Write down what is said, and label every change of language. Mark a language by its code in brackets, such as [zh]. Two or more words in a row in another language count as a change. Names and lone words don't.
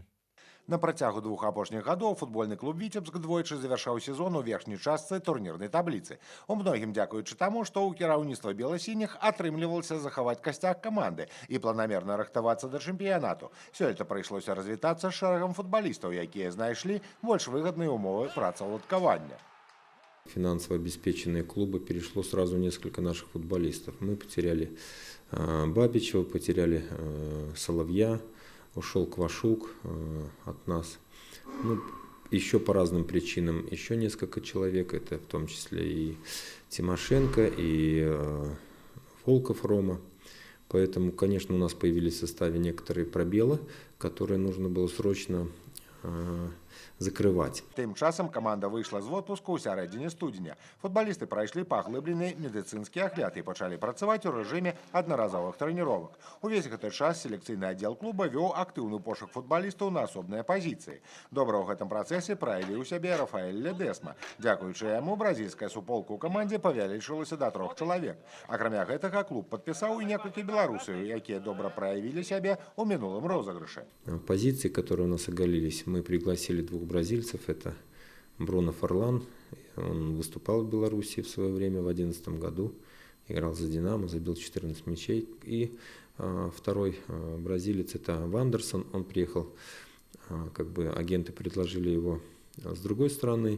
[be] На працягу двух апошніх гадоў футбольны клуб «Віцебск» двойчы завяршаў сезон у верхняй частцы турнірнай табліцы. У многім дзякуючы таму, што ў кіраўніцтва бела-сініх атрымлівалася захаваць касцяк каманды і планамерна рыхтавацца да чэмпіянату. Сёлета прыйшлося развітацца з шэрагам футбалістаў, якія знайшлі больш выгодныя умовы працаўладкавання. [ru] Финансово обеспеченные клубы перешло сразу несколько наших футболистов. Мы потеряли Бабичева, потеряли Соловья, ушел Квашук от нас. Ну, еще по разным причинам еще несколько человек, это в том числе и Тимошенко, и Волков Рома. Поэтому, конечно, у нас появились в составе некоторые пробелы, которые нужно было срочно закрывать. [be] Тым часам команда выйшла з отпуску ў сярэдзіне студзеня. Футбалісты прайшлі паглыблены медыцынскі агляд і пачалі працаваць у рэжыме аднаразовых трэніровак. Увесь гэты час селекцыйны аддзел клуба вёў актыўны пошук футбалістаў на асобныя пазіцыі. Добра ў гэтым працэсе праявіў сябе Рафаэль Ледесма. Дзякуючы яму бразільская суполка ў камандзе павялічылася да 3 чалавек. Акрамя гэтага клуб падпісаў і некалькі беларусаў, якія добра праявілі сябе ў минулым розыгрышы. [ru] Позиции, которые у нас оголились, мы пригласили двух бразильцев. Это Бруно Форлан, он выступал в Беларуси в свое время в 2011 году, играл за «Динамо», забил 14 мячей. И второй бразилец это Вандерсон, он приехал, как бы агенты предложили его с другой стороны.